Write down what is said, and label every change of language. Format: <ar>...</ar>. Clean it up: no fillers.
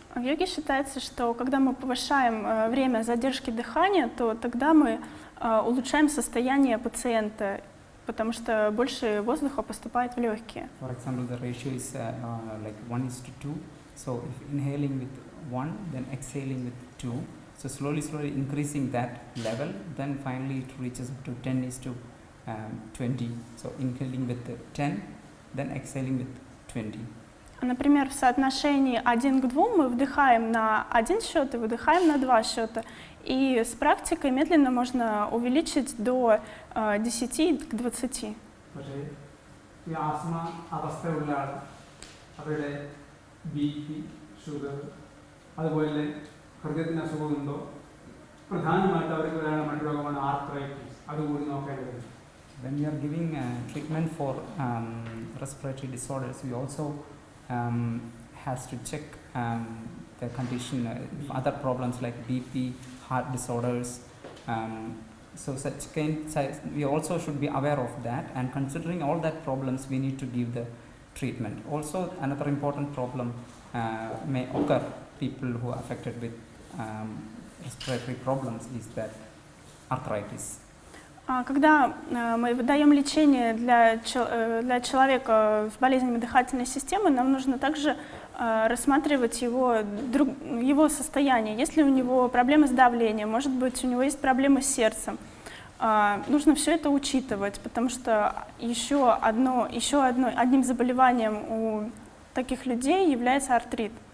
<ru>В йоге считается, что когда мы повышаем время задержки дыхания, то тогда мы улучшаем состояние пациента, потому что больше воздуха поступает в легкие.</ru> <en>For example, the ratio is like 1:2. So if inhaling with 1, then exhaling with 2. So slowly increasing that level, then finally it reaches up to 10:20. So inhaling with 10, then exhaling with 20.</en> <ru>Например, в соотношении 1:2 мы вдыхаем на 1 счет и выдыхаем на 2 счета. И с практикой медленно можно увеличить до 10-20.</ru> <ml>പക്ഷേ ഈ asthma അവസ്ഥയുള്ള അവരുടെ BP, sugar, അതുപോലെ ഹൃദയത്തിന് അസുഖമുണ്ടോ, പ്രധാനമായിട്ട് അവർക്ക് വരാനുള്ള മറ്റു രോഗമാണ് ആർത്രൈറ്റിസ്. അതുകൂടി നോക്കേണ്ടതുണ്ട്.</ml> <en>When we are giving treatment for respiratory disorders, we also has to check the condition, other problems like BP, heart disorders. So such we also should be aware of that, and considering all that problems, we need to give the treatment. Also, another important problem may occur people who are affected with respiratory problems is that arthritis.</en> <ru>Когда мы выдаем лечение для человека с болезнями дыхательной системы, нам нужно также рассматривать его состояние. Если у него проблемы с давлением, может быть, у него есть проблемы с сердцем. Нужно все это учитывать, потому что одним заболеванием у таких людей является артрит.</ru>